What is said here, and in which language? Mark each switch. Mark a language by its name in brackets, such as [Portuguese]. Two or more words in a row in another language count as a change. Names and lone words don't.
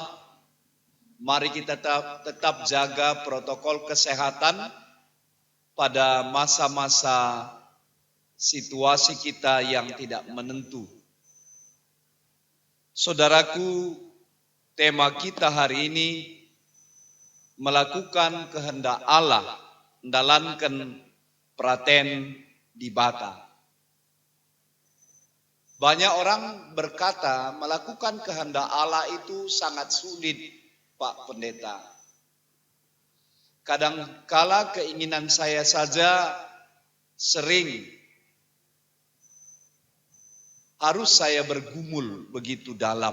[Indonesian] Mari kita tetap jaga protokol kesehatan pada masa-masa situasi kita yang tidak menentu. Saudaraku, tema kita hari ini melakukan kehendak Allah, [Batak Karo] mendalankan praten di bata. [Indonesian] Banyak orang berkata melakukan kehendak Allah itu sangat sulit, Pak Pendeta. Kadangkala keinginan saya saja sering harus saya bergumul begitu dalam.